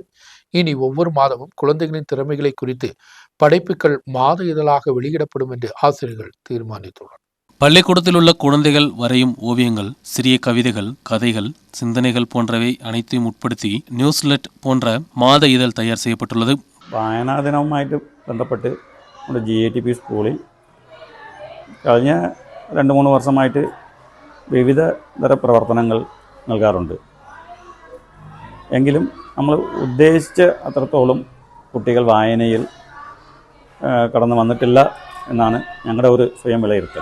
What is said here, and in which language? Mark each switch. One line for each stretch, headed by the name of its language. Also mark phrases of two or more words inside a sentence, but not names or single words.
Tamil: இனி ஒவ்வொரு மாதமும் குழந்தைகளின் திறமைகளை குறித்து படைப்புகள் மாத இதழாக வெளியிடப்படும் என்று ஆசிரியர்கள் தீர்மானித்துள்ளனர். பள்ளிக்கூடத்தில் உள்ள குழந்தைகள் வரையும் ஓவியங்கள், சிறிய கவிதைகள், கதைகள், சிந்தனைகள் போன்றவை அனைத்தையும் உட்படுத்தி நியூஸ்லெட் போன்ற மாத இதழ் தயார் செய்யப்பட்டுள்ளது.
Malayalam: വായനാ ദിനവുമായിട്ട് ബന്ധപ്പെട്ട് നമ്മുടെ GATP സ്കൂളിൽ കഴിഞ്ഞ 2-3 വർഷമായിട്ട് വിവിധ തര പ്രവർത്തനങ്ങൾ നൽകാറുണ്ട്. എങ്കിലും നമ്മൾ ഉദ്ദേശിച്ച അത്രത്തോളം കുട്ടികൾ വായനയിൽ കടന്നു വന്നിട്ടില്ല എന്നാണ് ഞങ്ങളുടെ ഒരു സ്വയം വിലയിരുത്തൽ.